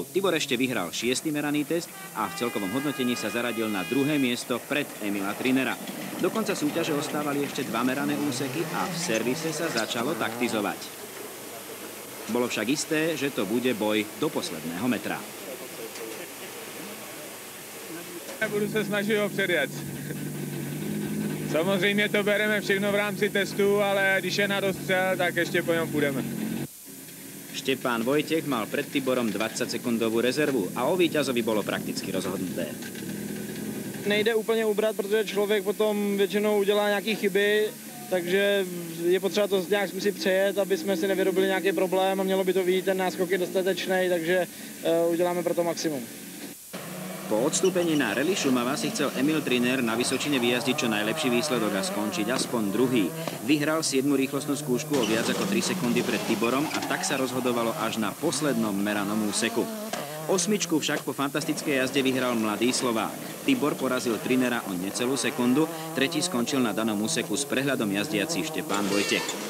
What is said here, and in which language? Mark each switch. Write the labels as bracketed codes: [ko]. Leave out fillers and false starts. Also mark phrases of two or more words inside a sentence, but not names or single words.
[sk] Tibor ešte vyhral 6. meraný test a v celkovom hodnotení sa zaradil na 2. miesto pred Emila Trinera. Do konca súťaže ostávali ešte 2 merané úseky a v servise sa začalo taktizovať. Bolo však isté, že to bude boj do posledného metra. [cs] Budu se snažit ho předjet. Samozřejmě to bereme všechno v rámci testu, ale když je na dostřel, tak ještě po něm půjdeme. [sk] Štepán Vojtech mal pred Tiborom 20-sekundovú rezervu a o víťazovi bolo prakticky rozhodnuté. [cs] Nejde úplně ubrat, protože člověk potom většinou udělá nějaké chyby, takže je potřeba to nějak si přejet, aby jsme si nevyrobili nějaký problém a mělo by to vyjít, ten náskok je dostatečný, takže uděláme pro to maximum. [sk] Po odstúpení na Rally Šumava si chcel Emil Triner na Vysočine vyjazdiť čo najlepší výsledok a skončiť aspoň druhý. Vyhral 7. rýchlostnú skúšku o viac ako 3 sekundy pred Tiborom a tak sa rozhodovalo až na poslednom meranom úseku. 8. však po fantastickej jazde vyhral mladý Slovák. Tibor porazil Trinera o necelú sekundu, tretí skončil na danom úseku s prehľadom jazdiaci Štepán Vojtech.